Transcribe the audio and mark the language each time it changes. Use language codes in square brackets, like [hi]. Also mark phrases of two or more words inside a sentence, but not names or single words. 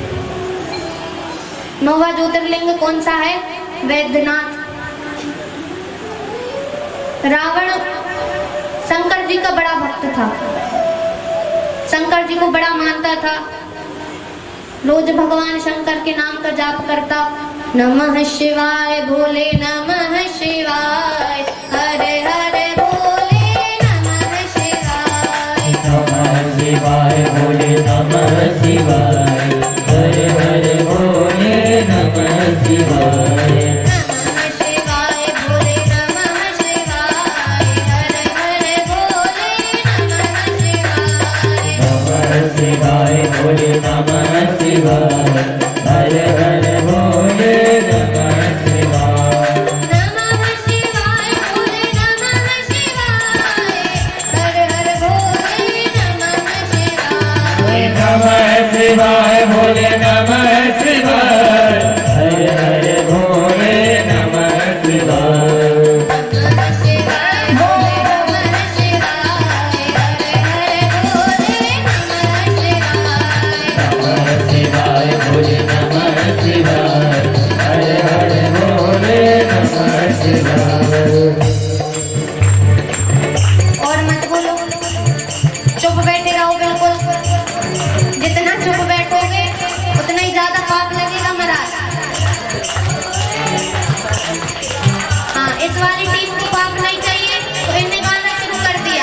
[hi] 9वां ज्योतिर्लिंग कौन सा है? वैद्यनाथ। रावण शंकर जी का बड़ा भक्त था, शंकर जी को बड़ा मानता था, रोज भगवान शंकर के नाम का जाप करता। [sa] नमः शिवाय भोले नमः शिवाय हरे हरे भोले नमः शिवाय नमः शिवाय भोले नमः शिवाय हरे हरे भोले नमः शिवाय नमः शिवाय भोले नमः शिवाय हरे हरे भोले नमः शिवाय नमः शिवाय भोले नमः शिवाय हरे हरे भोले नमः शिवाय नमः शिवाय भोले नमः शिवाय हरे हरे भोले नमः शिवाय नमः शिवाय भोले नमः शिवाय हरे हरे भोले नमः शिवाय नमः शिवाय भोले नमः शिवाय हरे हरे भोले नमः शिवाय नमः शिवाय भोले नमः शिवाय हरे हरे भोले नमः शिवाय [hi] और मत बोलो, चुप बैठे रहो बिल्कुल। जितना चुप बैठोगे उतना ही ज्यादा पाप लगेगा महाराज। हाँ, इस वाली टीम को पाप नहीं चाहिए तो इनने गाना शुरू कर दिया।